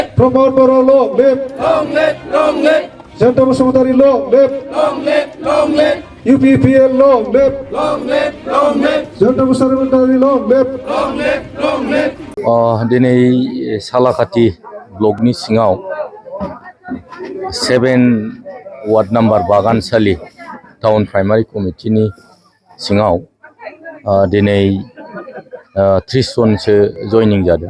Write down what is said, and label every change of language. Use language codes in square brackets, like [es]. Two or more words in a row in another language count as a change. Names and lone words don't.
[en] Promote Boro long live. Long live, long live. Center Basumatari long live. Long live, long live. UPPL long live. Long live, long live. Center Basumatari long live. Long live, long live. [brx] दिनै सालाकाटि ब्लकनि सिङाव 7 [en] ward number [brx] बागानसालि [en] town primary committeeni [brx] सिङाव दिनै 30 जनसो जयनिं जादों।